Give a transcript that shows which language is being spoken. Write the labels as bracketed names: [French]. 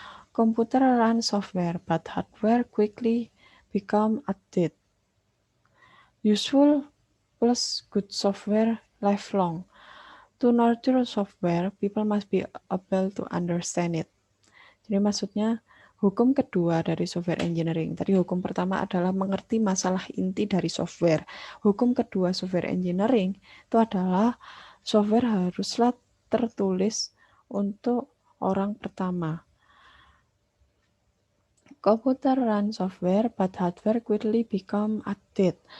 [English] Computer run software, but hardware quickly become outdated. Useful plus good software lifelong. To nurture software, people must be able to understand it. [Indonesian] Jadi maksudnya hukum kedua dari software engineering. Tadi hukum pertama adalah mengerti masalah inti dari software. Hukum kedua software engineering itu adalah software haruslah tertulis untuk orang pertama. [English] Computer run software, but hardware quickly become outdated.